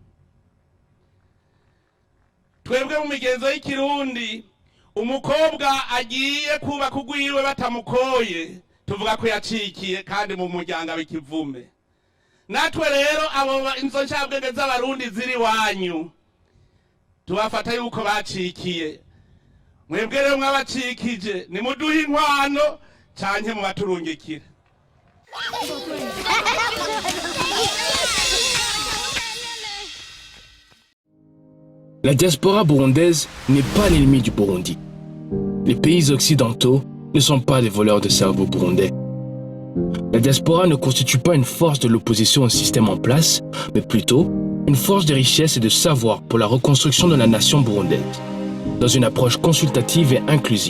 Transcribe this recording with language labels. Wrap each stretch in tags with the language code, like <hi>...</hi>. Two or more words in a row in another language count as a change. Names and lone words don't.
<rn>Twebwe mu migenzo y'ikirundi, umukobwa agiye kubaka ugwiwe batamukoye tuvuga ko yacikiye kandi mu muryango abikivume. Natwe rero abo inzo ncabwenge z'abarundi ziri wanyu tubafata yuko bacikiye. Mwebwe rero mwabacikije nimuduhe inkwano canke mubaturungikire.</rn> <fr>La diaspora burundaise n'est pas l'ennemi du Burundi. Les pays occidentaux ne sont pas des voleurs de cerveau burundais. La diaspora ne constitue pas une force de l'opposition au système en place, mais plutôt une force de richesse et de savoir pour la reconstruction de la nation burundaise, dans une approche consultative et inclusive.</fr>